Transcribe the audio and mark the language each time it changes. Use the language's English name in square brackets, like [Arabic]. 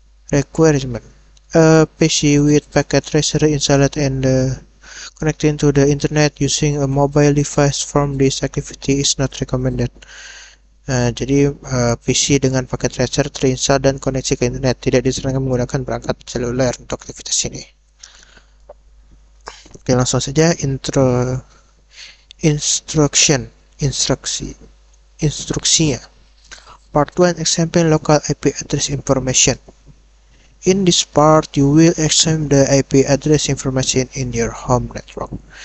[English] Requirement: a PC with packet tracer installed and connecting to the internet using a mobile device from this activity is not recommended. [Indonesian] Jadi PC dengan paket tracer terinstall dan koneksi ke internet tidak disarankan menggunakan perangkat seluler untuk aktivitas ini. Oke, langsung saja instruksinya. [English] Part 1, example local IP address information. In this part, you will examine the IP address information in your home network.